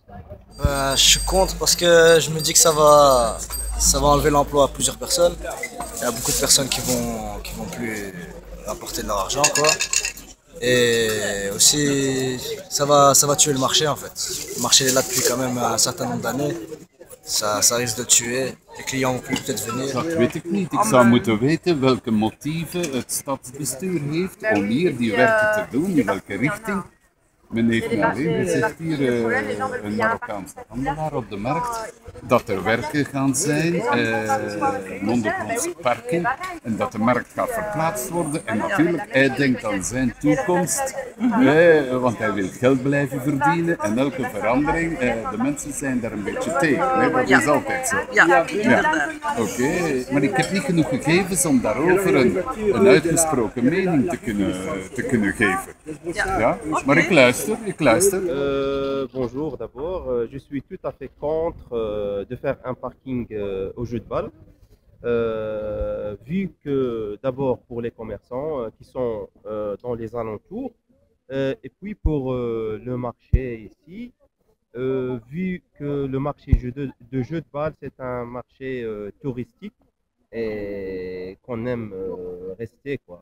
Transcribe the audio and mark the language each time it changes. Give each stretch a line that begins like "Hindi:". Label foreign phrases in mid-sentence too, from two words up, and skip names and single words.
French: Je suis contre parce que je me dis que ça va enlever l'emploi à plusieurs personnes. Il y a beaucoup de personnes qui vont plus apporter de leur argent, quoi. Et aussi, ça va tuer le marché en fait. Le marché est là depuis quand même un certain nombre d'années. Ça risque de tuer. Les clients vont plus peut-être venir.
Dutch: Dat weet ik niet. Ik zou moeten weten welke motieven het stadsbestuur heeft om hier die werken te doen, in welke richting. Men heeft me alleen gezegd hier, een Marokkaanse handelaar op de markt, dat er werken gaan zijn, een ondergrondse parking, en dat de markt gaat verplaatst worden. En natuurlijk, hij denkt aan zijn toekomst, want hij wil geld blijven verdienen en elke verandering, de mensen zijn daar een beetje tegen. Dat is altijd zo. Ja, inderdaad. Oké, maar ik heb niet genoeg gegevens om daarover een uitgesproken mening te kunnen geven. Ja? Maar ik luister.
French: Bonjour d'abord, je suis tout à fait contre de faire un parking au jeu de balle, vu que d'abord pour les commerçants qui sont dans les alentours, et puis pour le marché ici, vu que le marché de jeux de balle c'est un marché touristique et qu'on aime rester quoi.